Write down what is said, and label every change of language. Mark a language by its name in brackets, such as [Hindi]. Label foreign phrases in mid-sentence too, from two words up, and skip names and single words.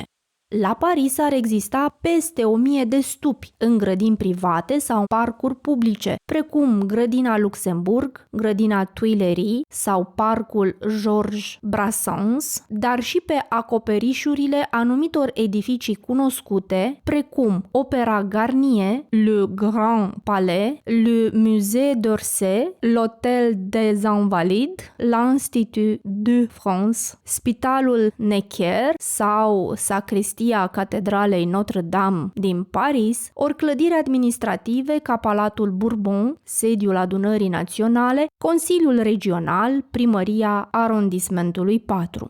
[Romanian] La Paris ar exista peste 1000 de stupi în grădini private sau parcuri publice, precum grădina Luxemburg, grădina Tuileries sau parcul Georges Brassens, dar și pe acoperișurile anumitor edificii cunoscute, precum Opera Garnier, Le Grand Palais, le Musée d'Orsay, l'Hôtel des Invalides, l'Institut de France, Spitalul Necker sau Sacristia Catedralei Notre-Dame din Paris, ori clădiri administrative ca Palatul Bourbon, sediul Adunării Naționale, Consiliul Regional, Primăria Arondismentului 4.